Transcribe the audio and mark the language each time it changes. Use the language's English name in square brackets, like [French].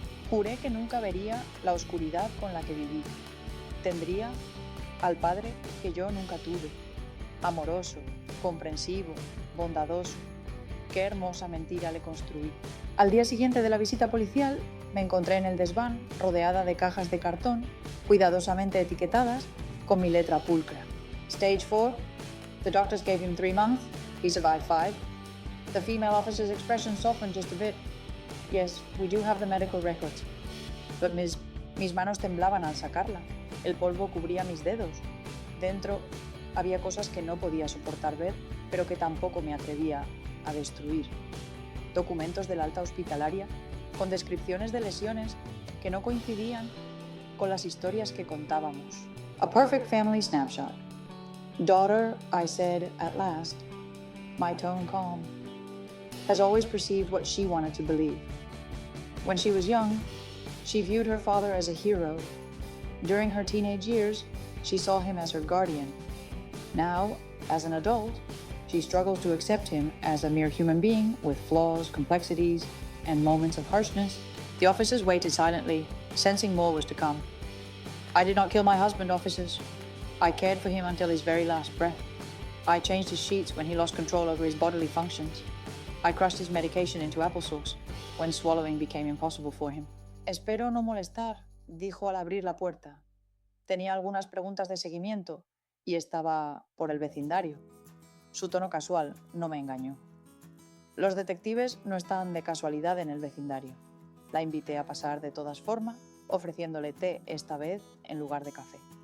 [Spanish] Juré que nunca vería la oscuridad con la que viví. Tendría al padre que yo nunca tuve, amoroso, comprensivo, bondadoso. Qué hermosa mentira le construí. Al día siguiente de la visita policial, me encontré en el desván, rodeada de cajas de cartón, cuidadosamente etiquetadas, con mi letra pulcra. [English] Stage 4. The doctors gave him 3 months. He survived 5. The female officer's expression softened just a bit. Yes, we do have the medical records. [Spanish] But mis manos temblaban al sacarla. El polvo cubría mis dedos. Dentro había cosas que no podía soportar ver, pero que tampoco me atrevía a destruir. Documentos de la alta hospitalaria con descripciones de lesiones que no coincidían con las historias que contábamos. [English] A perfect family snapshot. Daughter, I said at last, my tone calm, has always perceived what she wanted to believe. When she was young, she viewed her father as a hero. During her teenage years, she saw him as her guardian. Now, as an adult, she struggles to accept him as a mere human being with flaws, complexities, and moments of harshness. The officers waited silently, sensing more was to come. I did not kill my husband, officers. I cared for him until his very last breath. I changed his sheets when he lost control over his bodily functions. I crushed his medication into applesauce when swallowing became impossible for him. [Spanish] Espero no molestar, dijo al abrir la puerta. Tenía algunas preguntas de seguimiento y estaba por el vecindario. Su tono casual no me engañó. Los detectives no estaban de casualidad en el vecindario. La invité a pasar de todas formas, ofreciéndole té esta vez en lugar de café.